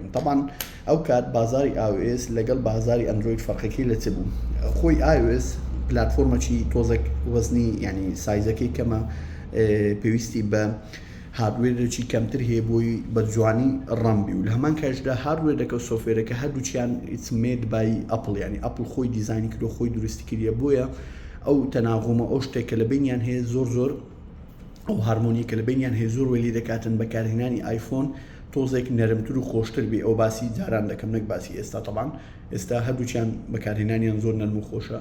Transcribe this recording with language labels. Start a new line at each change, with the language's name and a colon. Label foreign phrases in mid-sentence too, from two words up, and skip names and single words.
Central Kurdish: طبعاً ئەو کات بازاری iOS لەگەڵ بازاری ئەندروید فەرقەکەی لە چ بوو؟ خۆی iOS پلاتفۆرمەکی تۆزێک وەزنی ینی سایزەکەی کەمە، پێویستی بە هاردوێرێکی کەمتر هەیە بۆی بەجوانی ڕەمبی و لە هەمان کاتژدا هاردوێرەکە و سۆفێرەکە هەردووچیان
English: it's made by Apple،
Central Kurdish: ینی ئەپڵ خۆی دیزاینی کردو خۆی دروستی کردیە، بۆیە ئەو تەناغومە ئەو شتێکە لە بینیان هەیە زۆر ئەو هارمۆنی کە لە بینیان هەیە زۆر وەلی دەکاتن بەکارهێنانی ئایفۆن تۆزێک نەرمتر و خۆشتر بێ. ئەو باسی جاران دەکەم نەک باسی ئێستا. طبعاً ئێستا هەردووچیان بەکارهێنانیان زۆر نەرم و خۆشە.